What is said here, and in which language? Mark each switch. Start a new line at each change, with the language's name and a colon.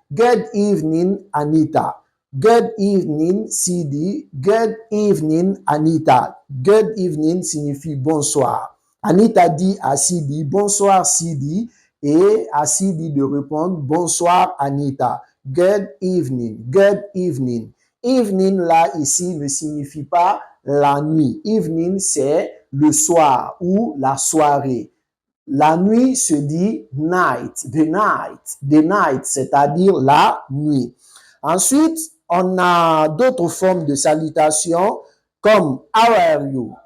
English: Good evening, Anita. Good evening, Sidi. Good evening, Anita. Good evening
French: signifie bonsoir. Anita dit à Sidi, bonsoir Sidi, et à Sidi de répondre, bonsoir Anita.
English: Good evening, good evening.
French: Evening, là, ici, ne signifie pas la nuit. Evening, c'est le soir ou la soirée. La nuit se dit night, the night, c'est-à-dire la nuit. Ensuite, on a d'autres formes de salutation comme
English: how are you?